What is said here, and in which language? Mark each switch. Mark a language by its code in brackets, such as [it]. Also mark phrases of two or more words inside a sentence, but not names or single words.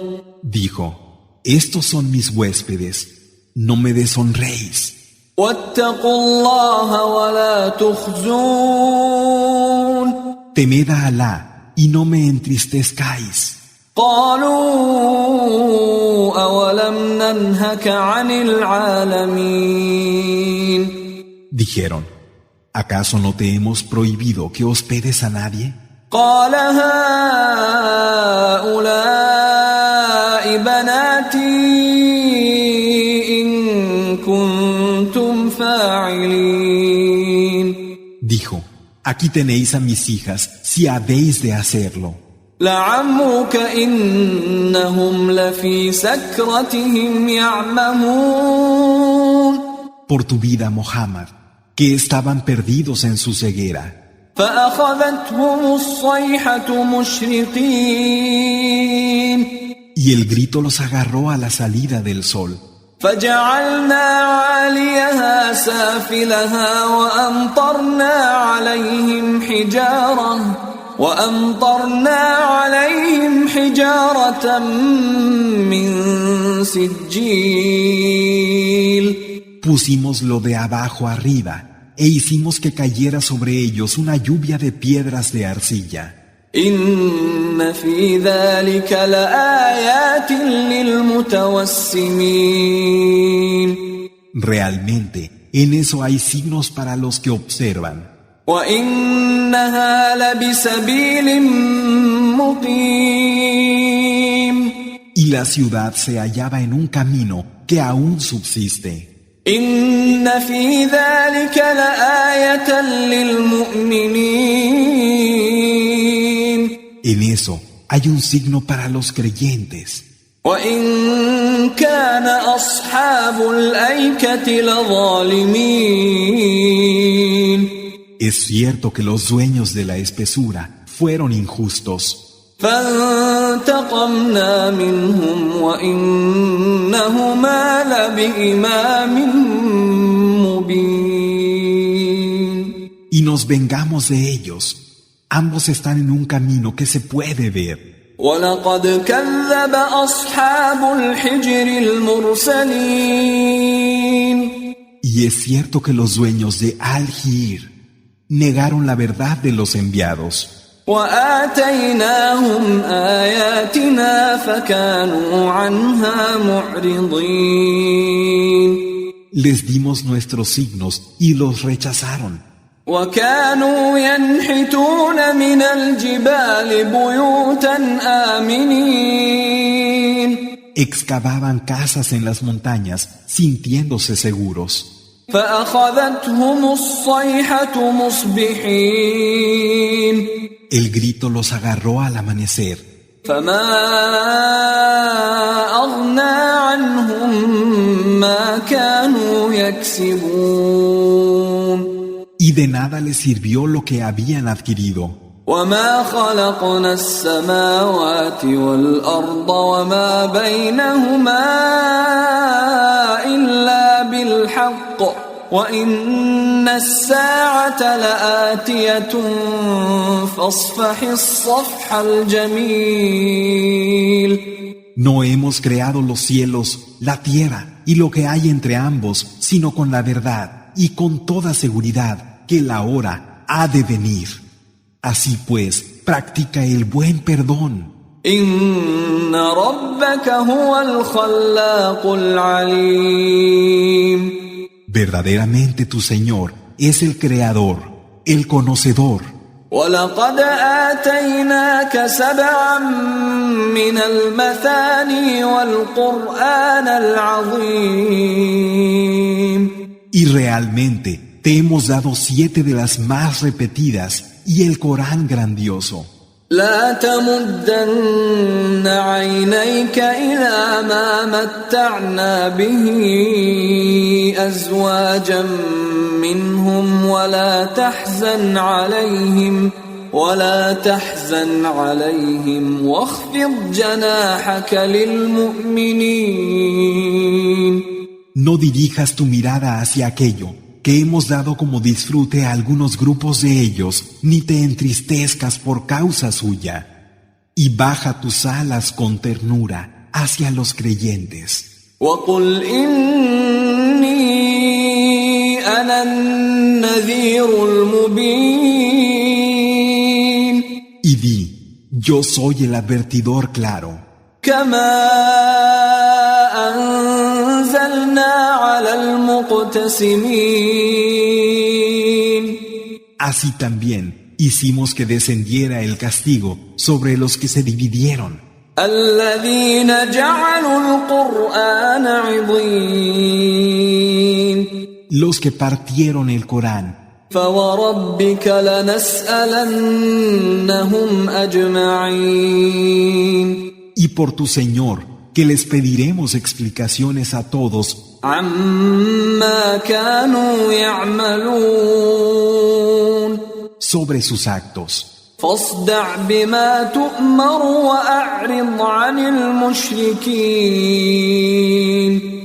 [es] Dijo, estos son mis huéspedes, no me deshonréis. [ar] واتقوا الله ولا تخزون. [es] Temed a Alá y no me entristezcáis. [ar] قالوا أولم ننهك عن العالمين. [es] Dijeron, ¿acaso no te hemos prohibido que hospedes a nadie? [ar] قال هؤلاء بناتي إن كنتم فاعلين. [es] Dijo, aquí tenéis a mis hijas si habéis de hacerlo. [ar] لعمرك إنهم لفي سكرتهم يعمهون. [es] Por tu vida, Muhammad, que estaban perdidos en su ceguera. [ar] فأخذتهم الصيحة مشرقين. [es] Y el grito los agarró a la salida del sol. [ar] فجعلنا عاليها سافلها وأمطرنا عليهم حجارة من سجيل. [es] Pusimoslo de abajo arriba e hicimos que cayera sobre ellos una lluvia de piedras de arcilla. [ar] إن في ذلك لآيات للمتوسمين. [es] Realmente, en eso hay signos para los que observan. [ar] وإنها لبسبيل مقيم. [es] la ciudad se hallaba en un camino que aún subsiste. [ar] إن في ذلك لآية للمؤمنين [es] En eso hay un signo para los creyentes. [ar] وإن كان أصحاب الأيكة لظالمين [es] Es cierto que los dueños de la espesura fueron injustos, [ar] فانتقمنا منهم وإنهما لبإمام مبين [es] y nos vengamos de ellos. Ambos están en un camino que se puede ver. [ar] ولقد كذب أصحاب الحجر المرسلين [es] Y es cierto que los dueños de Al-Hir negaron la verdad de los enviados. [ar] وآتيناهم آياتنا فكانوا عنها معرضين [es] Les dimos nuestros signos y los rechazaron. [ar] وكانوا ينحتون من الجبال بيوتا آمنين [es] Excavaban casas en las montañas sintiéndose seguros. [ar] فأخذتهم الصيحة مصبحين [es] El grito los agarró al amanecer. [ar] فما أغنى عنهم ما كانوا يكسبون [es] Y de nada les sirvió lo que habían adquirido. [ar] وما خلقنا السماوات والأرض وما بينهما إلا بالحق وإن الساعة لآتية فاصفح الصفح الجميل [es] No hemos creado los cielos, la tierra y lo que hay entre ambos, sino con la verdad y con toda seguridad que la hora ha de venir. Así pues, practica el buen perdón. [ar] إن ربك هو الخلاق العليم [es] Verdaderamente tu Señor es el Creador, el Conocedor. [ar] ولقد آتيناك 7 من المثاني والقرآن العظيم [es] Y realmente te hemos dado 7 de las más repetidas y el Corán grandioso. [ar] لا تمدن عينيك إلى ما متعنا به أزواجا منهم ولا تحزن عليهم واخفض جناحك للمؤمنين [es] No dirijas tu mirada hacia aquello que hemos dado como disfrute a algunos grupos de ellos, ni te entristezcas por causa suya. Y baja tus alas con ternura hacia los creyentes. [ar] وقل إني أنا النذير المبين [es] Y di, yo soy el advertidor claro. [ar] كما أنزلنا على المقتسمين [es] Así también hicimos que descendiera el castigo sobre los que se dividieron, [ar] الذين جعلوا القرآن عضين [es] los que partieron el Corán. [ar] فوربك لنسألنهم أجمعين [es] Y por tu Señor, que les pediremos explicaciones a todos [ar] عما كانوا يعملون [es] sobre sus actos. [ar] فاصدع بما تؤمر وأعرض عن المشركين